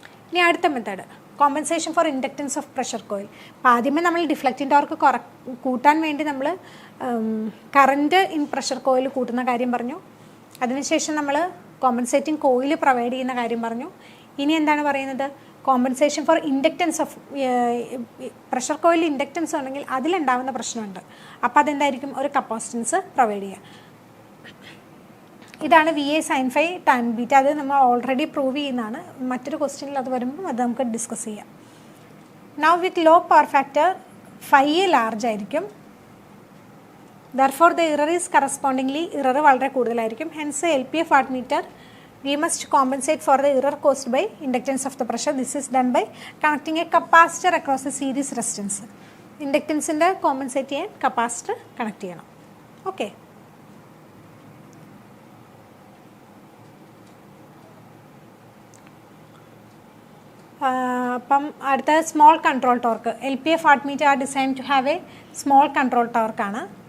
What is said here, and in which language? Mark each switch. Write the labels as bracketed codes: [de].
[ml] ഇനി അടുത്ത method compensation for inductance of pressure coil. അപ്പോൾ ആദ്യമേ നമ്മൾ ഡിഫ്ലക്റ്റിംഗ് ടോർക്ക് കൂട്ടാൻ വേണ്ടി നമ്മൾ കറണ്ട് ഇൻ പ്രഷർ കോയിൽ കൂട്ടുന്ന കാര്യം പറഞ്ഞു. അതിനുശേഷം നമ്മൾ കോമ്പൻസേറ്റിംഗ് കോയിൽ പ്രൊവൈഡ് ചെയ്യുന്ന കാര്യം പറഞ്ഞു. ഇനി എന്താണ് പറയുന്നത്? Compensation for inductance of pressure coil inductance ഉണ്ടെങ്കിൽ അതിലുണ്ടാകുന്ന പ്രശ്നമുണ്ട്. അപ്പോൾ അതെന്തായിരിക്കും? ഒരു കപ്പാസിറ്റൻസ് പ്രൊവൈഡ് ചെയ്യുക. ഇതാണ് VA sin phi tan beta. അത് നമ്മൾ ഓൾറെഡി പ്രൂവ് ചെയ്യുന്നതാണ്. മറ്റൊരു ക്വസ്റ്റ്യനിൽ അത് വരുമ്പോൾ അത് നമുക്ക് ഡിസ്കസ് ചെയ്യാം. നൗ വിത്ത് low power factor phi large ആയിരിക്കും. [en] therefore the error is correspondingly error [ml] വളരെ കൂടുതലായിരിക്കും. [en] hence LPF watt meter we must compensate for the error caused by inductance of the pressure. This is done by connecting a capacitor across a series resistance. [ml] ഇൻഡക്റ്റൻസിൻ്റെ compensate ചെയ്യാൻ capacitor connect ചെയ്യണം. Okay, അപ്പം അടുത്ത small control torque. [en] LPF wattmeter are design to have a small control ടോർക്കാണ്.